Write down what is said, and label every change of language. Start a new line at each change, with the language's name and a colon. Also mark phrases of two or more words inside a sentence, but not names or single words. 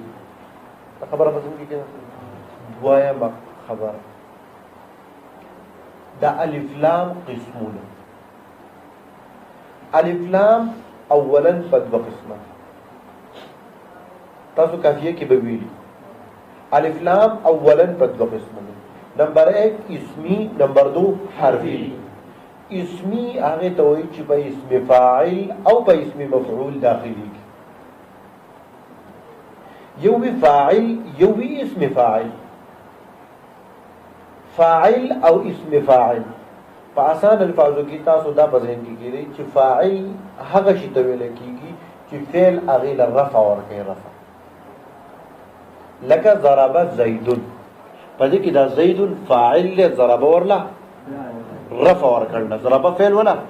Pashto: دا خبره په څنګه کې دویمه خبره د الف لام قسمونه. الف لام اولا په دوه قسمه، تاسو کافیه کې به ویلي. الف لام اولا په دوه قسمه. نمبر 1 اسمی، نمبر 2 حرفی. اسمی هغه ته وایي چې په اسم فاعل او په اسم مفعول داخلي، یو وی فاعل یو وی اسم فاعل. فاعل او اسم فاعل په آسان الفاظو کې تاسو دا په ذهن کې کړئ چې فاعل هغه شی ته ویل کېږي چې فعل هغې له رفع ورکوي. رفع لکه
Arabic: ضرب زیدون،
Pashto: په دې کې دا زیدون فاعل له ضرب ورله رفع ورکړل، ضرب فعل ولا.